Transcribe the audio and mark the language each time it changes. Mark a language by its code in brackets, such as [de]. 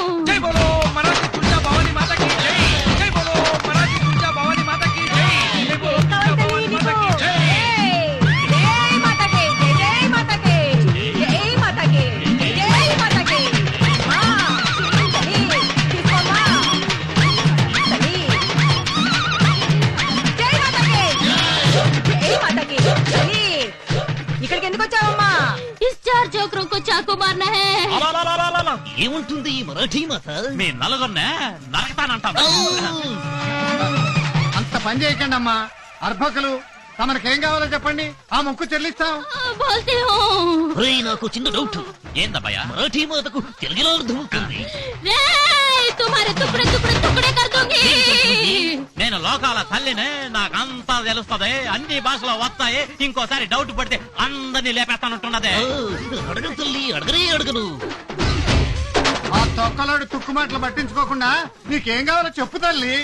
[hi] जय बोलो मराठी तुलजा भवानी माता की जय। जय बोलो मराठी तुलजा भवानी माता की जय। जय बोलो तुलजा भवानी माता की जय। జై మాతాకి జై మాతాకి [te] జై మాతాకి జై మాతాకి ఆ తల్లి తీసుకోమ్మా తల్లి జై మాతాకి తల్లి ఇక్కడికి ఎందుకు వచ్చావమ్మా [hi] इस चार चौकरों को चाकू मारना है [te] ఏముంటుంది ఈ మరాఠీ మాత మీ నలుగురినే నరకతానంటాను అంత పని చేయకండి అమ్మా అర్భకులు తమకేం కావాలో చెప్పండి ఆ మొక్కు చెల్లిస్తాం [hi] बोलती हूँ [te] ఒరేయ్, నాకు చిన్న డౌట్ ఏందబ్బయ్యా మరాఠీ మాతకు తెలుగులో అర్థం అవుతుంది [hi] रे तुम्हारे टुकड़े टुकड़े टुकड़े कर दूंगी [te] నేను లోకాల తల్లినే నాకంతా తెలుస్తుంది అన్ని భాషలో వస్తాయి ఇంకోసారి డౌట్ పడితే అందరినీ లేపేస్తానంటున్నదే అడగను తల్లి, అడగను ఆ తొక్కలాడు తుక్కుమాటలు పట్టించుకోకుండా నీకేం కావాలో చెప్పు తల్లి